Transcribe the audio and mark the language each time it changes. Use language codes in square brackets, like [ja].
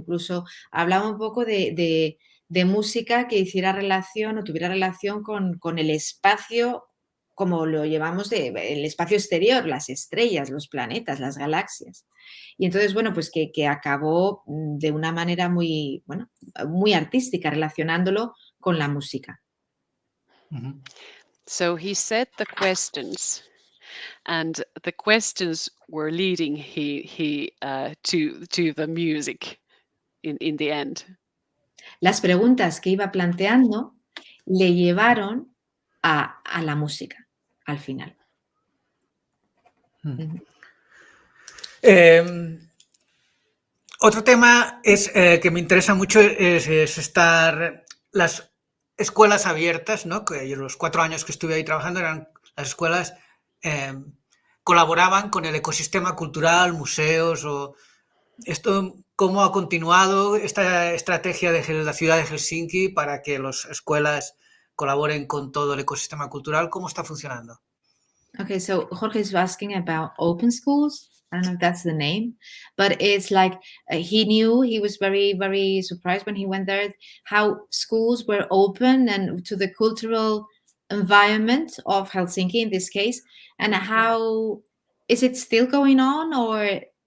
[es] Incluso hablaba un poco de música que hiciera relación o tuviera relación con el espacio como lo llevamos el espacio exterior, las estrellas, los planetas, las galaxias. Y entonces, bueno, pues que acabó de una manera muy, bueno, muy artística, relacionándolo con la música. Ujú. [en] So he set the questions, and the questions were leading he to the music in the end. [es] Las preguntas que iba planteando le llevaron a la música, al final. Mm. Ujú. Otro tema es, que me interesa mucho es estar las escuelas abiertas, ¿no? Que yo los 4 años que estuve ahí trabajando eran las escuelas eh, colaboraban con el ecosistema cultural, museos o esto, ¿cómo ha continuado esta estrategia de la ciudad de Helsinki para que las escuelas colaboren con todo el ecosistema cultural? ¿Cómo está funcionando? [en] Okay, so Jorge is asking about open schools. I don't know if that's the name, but it's like he knew he was very, very surprised when he went there how schools were open and to the cultural environment of Helsinki in this case, and how is it still going on or